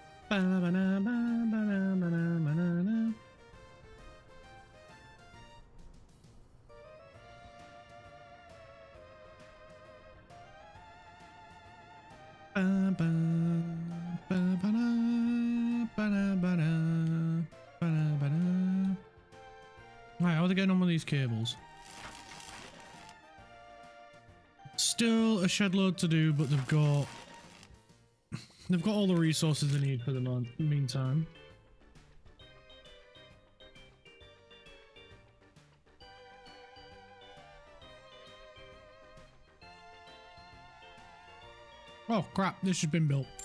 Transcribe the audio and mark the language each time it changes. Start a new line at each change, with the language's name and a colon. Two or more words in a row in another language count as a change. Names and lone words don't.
English: Ba-ba-na-ba-ba-na-ba-na-ba-na. Ba-ba, ba-ba-na, ba-na-ba-na, ba-na-ba-na. Right, how are they getting on with these cables? Still a shed load to do, but they've got all the resources they need for the meantime. Oh crap, this has been built.